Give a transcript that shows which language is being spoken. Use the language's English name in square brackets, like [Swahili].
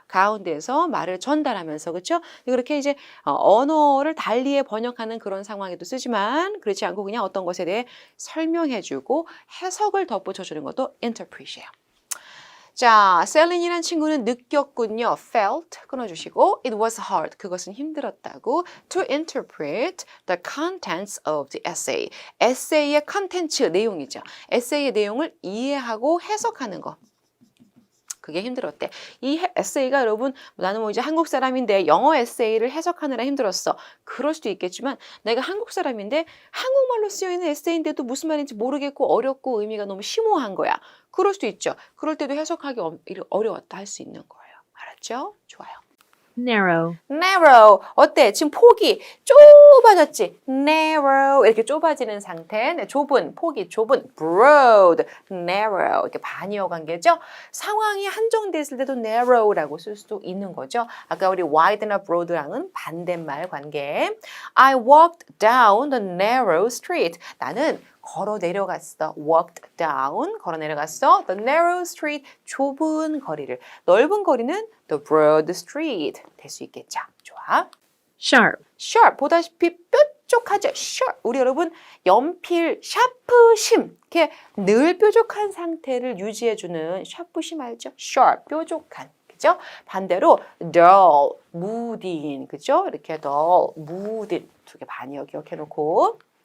[Korean] 가운데서 말을 전달하면서 그렇죠? 그렇게 이제 언어를 달리에 번역하는 그런 상황에도 쓰지만 그렇지 않고 그냥 어떤 것에 대해 설명해 주고 해석을 덧붙여 주는 것도 interpret이에요. 자, 셀린이란 친구는 느꼈군요. [English] felt [Korean] 끊어주시고 [English] it was hard. [Korean] 그것은 힘들었다고 [English] to interpret the contents of the essay. [Korean] 에세이의 컨텐츠 내용이죠. 에세이의 내용을 이해하고 해석하는 거. 그게 힘들었대. 이 에세이가 여러분 나는 뭐 이제 한국 사람인데 영어 에세이를 해석하느라 힘들었어. 그럴 수도 있겠지만 내가 한국 사람인데 한국말로 쓰여있는 에세이인데도 무슨 말인지 모르겠고 어렵고 의미가 너무 심오한 거야. 그럴 수도 있죠. 그럴 때도 해석하기 어려웠다 할 수 있는 거예요. 알았죠? 좋아요. [English] Narrow. [Korean] narrow. 어때? 지금 폭이 좁아졌지? narrow. 이렇게 좁아지는 상태. 네, 좁은, 폭이 좁은. broad, narrow. 이렇게 반이어 관계죠? 상황이 한정됐을 때도 narrow라고 쓸 수도 있는 거죠. 아까 우리 wide나 broad랑은 반대말 관계. [English] I walked down the narrow street. [Korean] 나는 걸어 내려갔어. walked down. 걸어 내려갔어. [English] The narrow street. [Korean] 좁은 거리를. 넓은 거리는 [English] the broad street. [Korean] 될 수 있겠죠. 좋아. [English] Sharp. [Korean] sharp. 보다시피 뾰족하죠. sharp. 우리 여러분 연필 샤프심. 이렇게 늘 뾰족한 상태를 유지해주는 샤프심 알죠? sharp. 뾰족한. 그죠? 반대로 dull. 무딘. 그죠? 이렇게 dull. 무딘. 두 개 반이요. 기억해 놓고.